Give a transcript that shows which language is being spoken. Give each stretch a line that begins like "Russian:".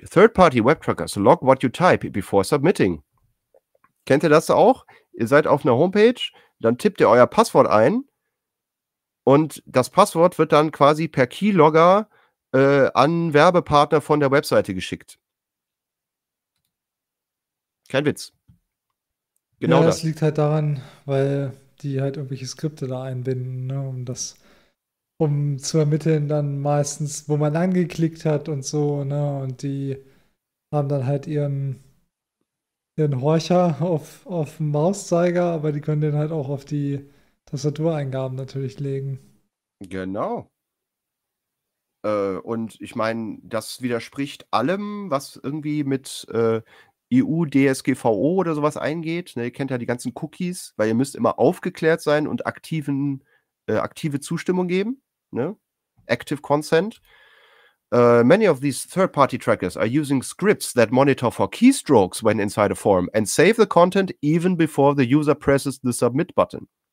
English: Third-Party-Web-Trackers, log what you type before submitting.
German: Kennt ihr das auch? Ihr seid auf einer Homepage, dann tippt ihr euer Passwort ein und das Passwort wird dann quasi per Keylogger an Werbepartner von der Webseite geschickt. Kein Witz. Genau, ja, das liegt halt daran, weil die halt irgendwelche Skripte da einbinden, ne, um zu ermitteln dann meistens, wo man angeklickt hat und so, ne, und die haben dann halt ihren Horcher auf den Mauszeiger, aber die können den halt auch auf die Tastatureingaben natürlich legen. Genau. Und ich meine, das widerspricht allem, was irgendwie mit EU-DSGVO oder sowas eingeht. Ne, ihr kennt ja die ganzen Cookies, weil ihr müsst immer aufgeklärt sein und aktive Zustimmung geben. Ne? Active Consent.
English: Many of these third-party trackers are using scripts that monitor for keystrokes when inside a form and save the content even before the user presses the submit button.